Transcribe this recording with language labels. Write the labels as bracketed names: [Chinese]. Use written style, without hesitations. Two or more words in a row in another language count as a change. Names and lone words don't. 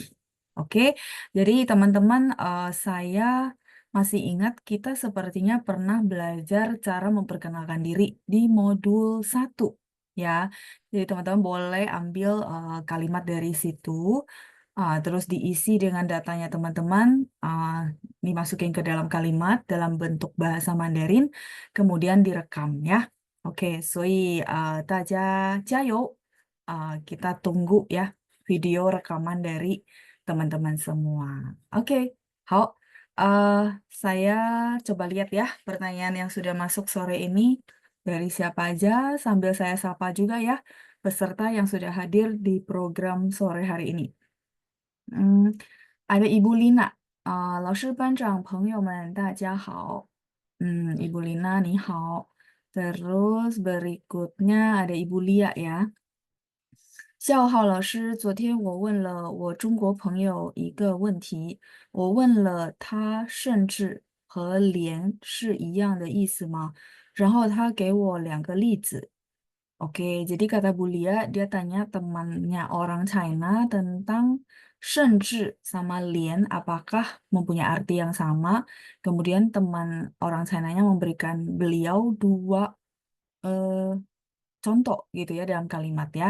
[Indonesian] Oke, jadi teman-teman, saya masih ingat kita sepertinya pernah belajar cara memperkenalkan diri di modul 1 ya. Jadi teman-teman boleh ambil kalimat dari situ, terus diisi dengan datanya teman-teman, dimasukin ke dalam kalimat dalam bentuk bahasa Mandarin, kemudian direkam ya. Oke, [Chinese] 所以大家加油, [Indonesian] kita tunggu ya video rekaman dari teman-teman semua. Oke, 好, saya coba lihat ya pertanyaan yang sudah masuk sore ini dari siapa aja, sambil saya sapa juga ya peserta yang sudah hadir di program sore hari ini. Ada Ibu Lina, [Chinese] 老师、班长、朋友们，大家好. Ibu Lina, 你好. [Indonesian] Terus berikutnya ada Ibu Lia ya. [Chinese] 下午好，老师，昨天我问了我中国朋友一个问题，我问了他甚至和连是一样的意思吗？然后他给我2个例子. [Indonesian] Oke, jadi kata Bu Lia, dia tanya temannya orang China tentang 甚至 sama lian apakah mempunyai arti yang sama. Kemudian teman orang China-nya memberikan beliau 2 eh, contoh gitu ya dalam kalimat ya.